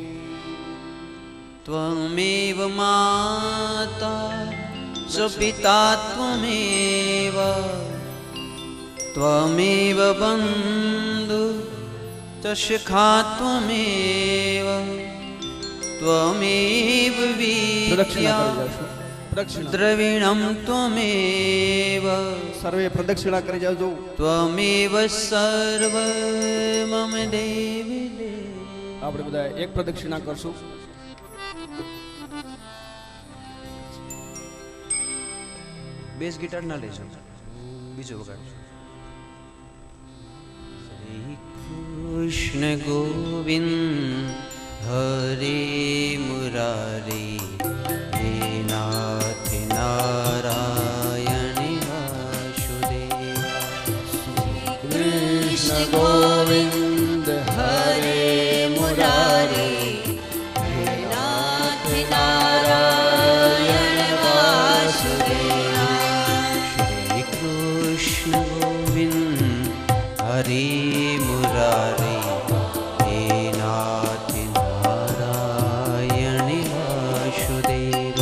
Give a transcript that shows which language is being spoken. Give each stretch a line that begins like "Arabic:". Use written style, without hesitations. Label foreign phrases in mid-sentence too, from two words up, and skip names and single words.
Sanskrit: त्वमेव माता च पिता त्वमेव त्वमेव बन्धु च शिखा त्वमेव त्वमेव विद्या द्रविणं त्वमेव
Gujarati: સર્વે પ્રદક્ષિણા કરી જાજો।
Sanskrit: त्वमेव सर्व मम देवी
Gujarati: આપણે બધા એક પ્રદક્ષિણા કરશું।
English: bass guitar
Gujarati: ના લેજો બીજો વગાડજો।
Sanskrit: શ્રી કૃષ્ણ ગોવિંદ હરે મુરારી હે નાથ નારાયણ વાસુદેવ। कृष्ण गोविंद हरे मुरारी हे नाथ नारायण वासुदेवा। श्री कृष्ण गोविंद हरे मुरारी हे नाथ नारायण वासुदेवा।